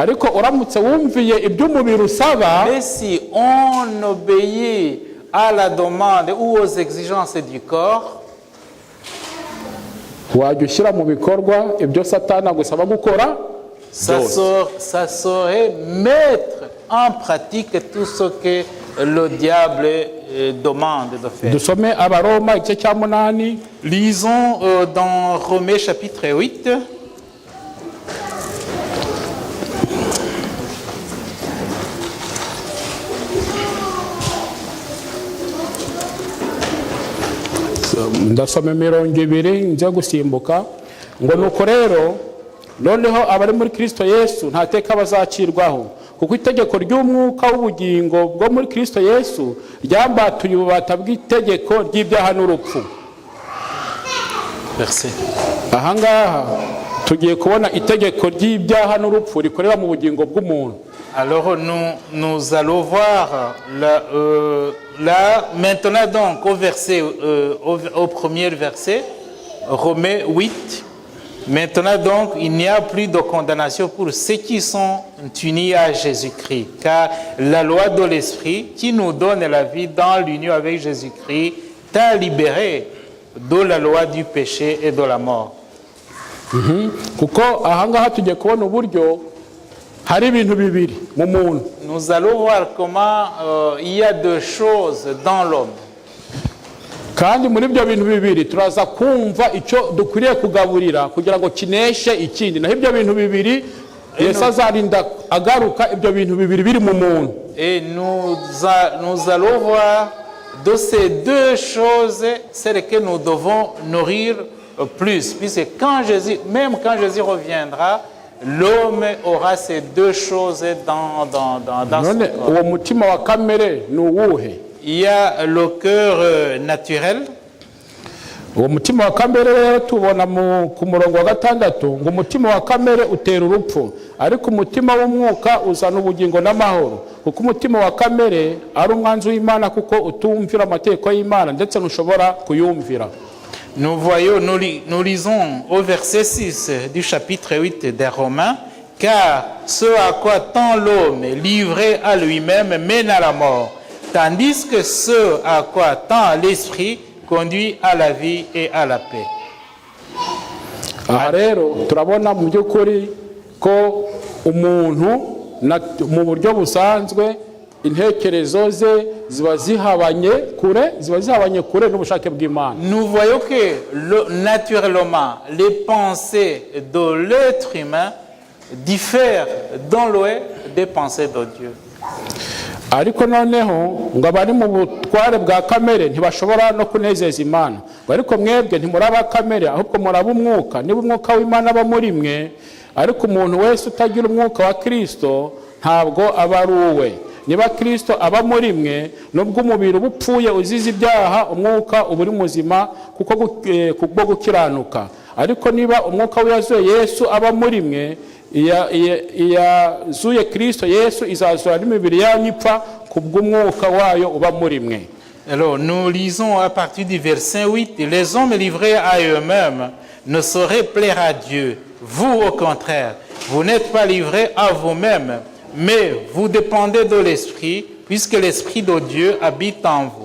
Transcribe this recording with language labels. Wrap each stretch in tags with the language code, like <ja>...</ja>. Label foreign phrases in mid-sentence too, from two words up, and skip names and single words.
<fr>Mais si on obéit à la demande ou aux exigences du corps, ça saurait mettre en pratique tout ce que le diable demande de faire. Lisons dans Romains chapitre 8.</fr> <rw>Ndasoma imirongo ibiri nza gusimbuka ngo nuko rero noneho abari muri Kristo Yesu nta teka bazacirwaho kuko itegeko ry'umwuka w'ubugingo bwo muri Kristo Yesu ryambatuye ububata bw'itegeko ry'ibyaha n'urupfu. Merci. Ahangaha tugiye kubona itegeko ry'ibyaha n'urupfu rikorera mu bugingo bw'umuntu.</rw> <fr>Alors nous allons voir là maintenant donc au premier verset, Romains 8. Maintenant donc il n'y a plus de condamnation pour ceux qui sont unis à Jésus-Christ, car la loi de l'Esprit qui nous donne la vie dans l'union avec Jésus-Christ t'a libéré de la loi du péché et de la mort.</fr> <rw>Kuko ahangaha tugiye kubona uburyo hari ibintu bibiri mu muntu.</rw> <fr>Nous allons voir comment il y a deux choses dans l'homme.</fr> <rw>Kandi muri ibyo bintu bibiri turaza kumva icyo dukwiriye kugaburira kugira ngo kineshe ikindi. Naho ibyo bintu bibiri Yesu azarinda agaruka ibyo bintu bibiri biri mu muntu.</rw> <fr>Et nous allons voir de ces deux choses celles que nous devons nourrir plus, puisque même quand Jésus reviendra, l'homme aura ces deux choses dans son corps. Il y a le cœur naturel.</fr> <rw>uwo mutima wa kamere rero tubona ku murongo wa 6 ngo umutima wa kamere utera urupfu ariko umutima w'umwuka uzana ubugingo n'amahoro kuko umutima wa kamere ari umwanzi w'Imana kuko utumvira amategeko y'Imana ndetse ntushobora kuyumvira.</rw> <fr>Nous voyons, nous lisons au verset 6 du chapitre 8 des Romains, car ce à quoi tend l'homme livré à lui-même mène à la mort, tandis que ce à quoi tend l'esprit conduit à la vie et à la paix.</fr> <rw>Aha rero turabona mu by'ukuri ko umuntu mu buryo busanzwe intekerezo ze ziba zihabanye kure n'ubushake bw'Imana.</rw> <fr>Nous voyons que naturellement les pensées de l'être humain diffèrent dans l'ouest des pensées de Dieu.</fr> <rw>Ariko noneho ngo abari mu butware bwa kamere ntibashobora no kunezeza Imana. Ariko mwebwe ntimuraba kamere ahubwo muraba umwuka. Niba umwuka w'Imana aba muri mwe, ariko umuntu wese utagira umwuka wa Kristo ntabwo aba ari uwe. Niba Kristo aba muri mwe, nubwo umubiri ubupfuye uzize ibyaha, umwuka uba uri muzima kuko gukiranuka. Ariko niba umwuka w'Yazuye Yesu aba muri mwe, yazuye Kristo Yesu izazura n'imibiri yanyu ipfa kubw'umwuka wayo uba muri mwe.</rw> <fr>Alors nous lisons à partir du verset 8, les hommes livrés à eux-mêmes ne sauraient plaire à Dieu. Vous au contraire, vous n'êtes pas livrés à vous-même, mais vous dépendez de l'Esprit, puisque l'Esprit de Dieu habite en vous.</fr>